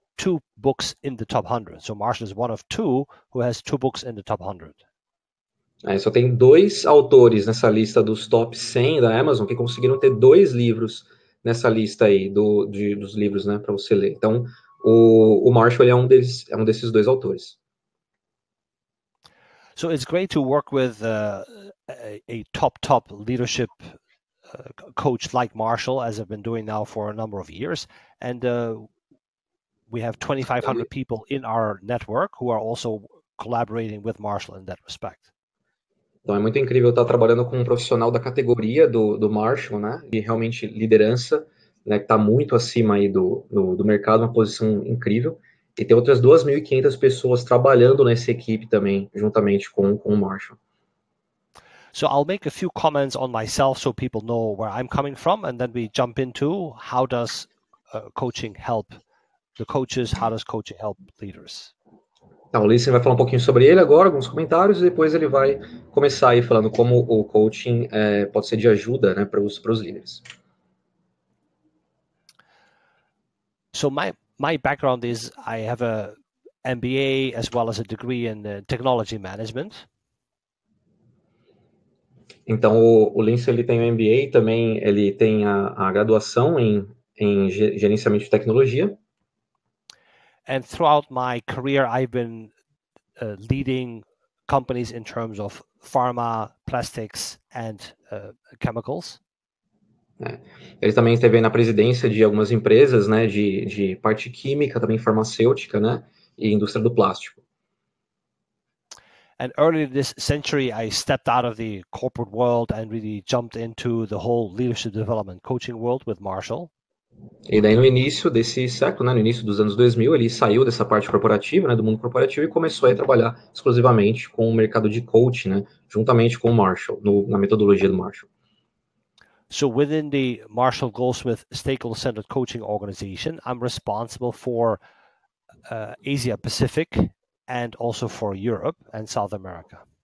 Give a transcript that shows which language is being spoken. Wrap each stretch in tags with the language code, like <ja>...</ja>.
<en>2 books in the top 100. So Marshall is one of 2 who has 2 books in the top 100.</en> <pt>Aí só tem 2 autores nessa lista dos top 100 da Amazon que conseguiram ter 2 livros nessa lista aí dos livros, né, para você ler. Então, o Marshall ele é um desses 2 autores.</pt> <en>So it's great to work with a top leadership coach like Marshall, as I've been doing now for a number of years. And we have 2,500 people in our network who are also collaborating with Marshall in that respect.</en> <pt>Então é muito incrível estar trabalhando com um profissional da categoria do Marshall, né? E realmente liderança, né? Que está muito acima aí do mercado, uma posição incrível. E tem outras 2.500 pessoas trabalhando nessa equipe também, juntamente com o Marshall.</pt> <en>So I'll make a few comments on myself so people know where I'm coming from, and then we jump into how does coaching help the coaches, how does coaching help leaders?</en> <pt>Então, o Listen vai falar um pouquinho sobre ele agora, alguns comentários, e depois ele vai começar aí falando como o coaching pode ser de ajuda, né, para os líderes.</pt> <en>So my background is I have a MBA as well as a degree in technology management.</en> <pt>Então, o Lince ele tem o MBA, também ele tem a graduação em gerenciamento de tecnologia.</pt> <en>And throughout my career, I've been leading companies in terms of pharma, plastics, and chemicals.</en> <pt>Ele também esteve na presidência de algumas empresas, né, de parte química, também farmacêutica, né, e indústria do plástico.</pt> <en>And earlier this century, I stepped out of the corporate world and really jumped into the whole leadership development coaching world with Marshall.</en> <pt>E daí no início desse século, né, no início dos anos 2000, ele saiu dessa parte corporativa, né, do mundo corporativo e começou a trabalhar exclusivamente com o mercado de coaching, né, juntamente com o Marshall, na metodologia do Marshall.</pt> <en>So within the Marshall Goldsmith Stakeholder-Centered Coaching Organization, I'm responsible for Asia Pacific and also for Europe and South America.</en>